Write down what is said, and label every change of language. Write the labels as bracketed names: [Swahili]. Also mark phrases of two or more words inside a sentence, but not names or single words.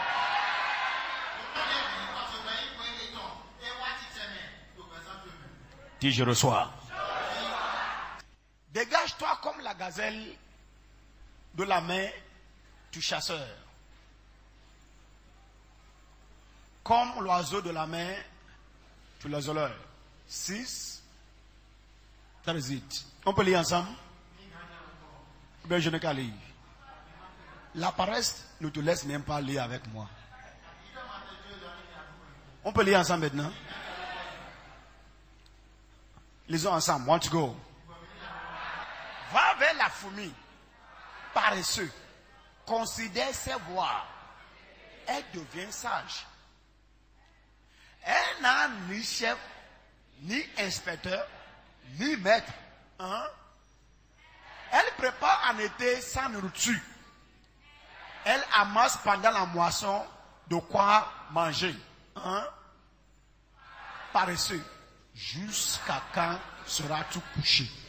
[French] Dis, je reçois. Dégage-toi comme la gazelle de la main du chasseur. Comme l'oiseau de la main du lasoleur. 6. [English] That is it. [French] On peut lire ensemble? Ben, je n'ai qu'à lire. La paresse ne te laisse même pas lire avec moi. On peut lire ensemble maintenant? Lisons ensemble. [English] Want to go? [French] Va vers la fourmi, paresseux, considère ses voies, elle devient sage. Elle n'a ni chef, ni inspecteur, ni maître. Hein? Elle prépare en été sa nourriture. Elle amasse pendant la moisson de quoi manger. Hein? Paresseux. Jusqu'à quand seras-tu couché?